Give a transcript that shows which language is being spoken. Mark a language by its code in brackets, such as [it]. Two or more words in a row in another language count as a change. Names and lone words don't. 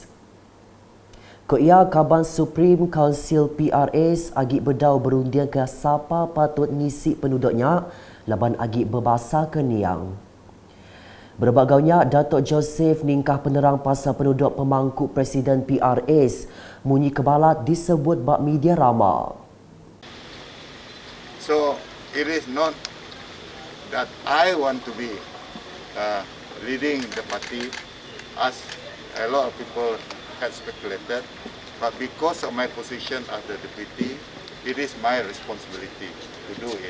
[iba] Ia Kaban Supreme Council PRS agi berdau berundian ke siapa patut ngisi penduduknya laban agi berbasa ke Niang. Berbagainya Datuk Joseph ningkah penerang pasal penduduk pemangku Presiden PRS munyi kebalat disebut bak media rama. [en] So it is not that I want to be leading the party, as a lot of people had speculated, but because of my position as the deputy, it is my responsibility to do it.